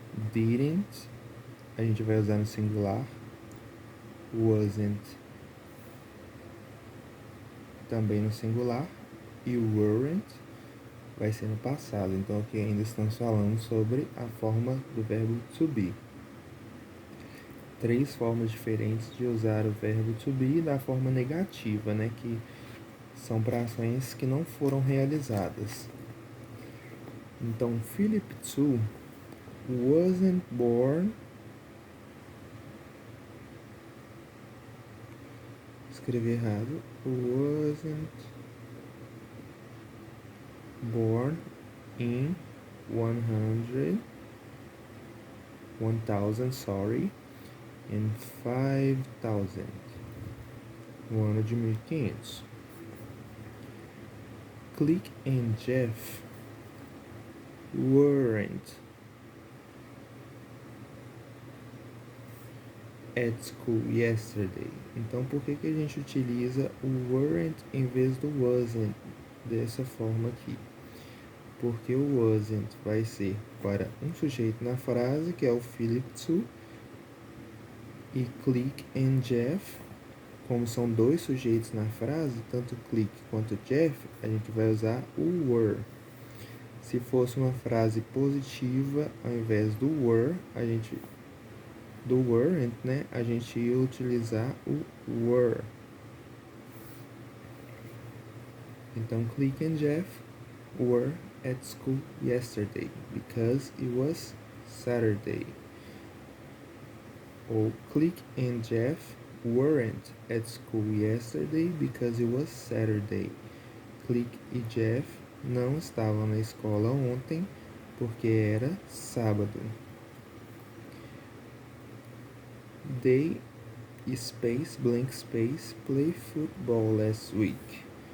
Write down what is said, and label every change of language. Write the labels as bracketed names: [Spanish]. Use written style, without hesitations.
[Portuguese] Didn't a gente vai usar no singular, wasn't também no singular e weren't vai ser no passado. Então aqui ainda estamos falando sobre a forma do verbo to be. 3 formas diferentes de usar o verbo to be da forma negativa, né, que são para ações que não foram realizadas. Então, [English] Philip II wasn't born. [Portuguese] Escrevi errado. [English] Wasn't born in 1000, sorry, in 5000. [Portuguese] No ano de 1500. [English] Click and Jeff weren't at school yesterday. [Portuguese] Então, por que a gente utiliza o weren't em vez do wasn't dessa forma aqui? Porque o wasn't vai ser para um sujeito na frase, que é o Philip II, e Click and Jeff, como são 2 sujeitos na frase, tanto Click quanto Jeff, a gente vai usar o were. Se fosse uma frase positiva, ao invés do were, do weren't, né, a gente ia utilizar o were. Então, [English] Click and Jeff were at school yesterday because it was Saturday. [Portuguese] Ou [English] Click and Jeff weren't at school yesterday because it was Saturday. [Portuguese] Click e Jeff não estavam na escola ontem porque era sábado. [English] They space blank space play football last week.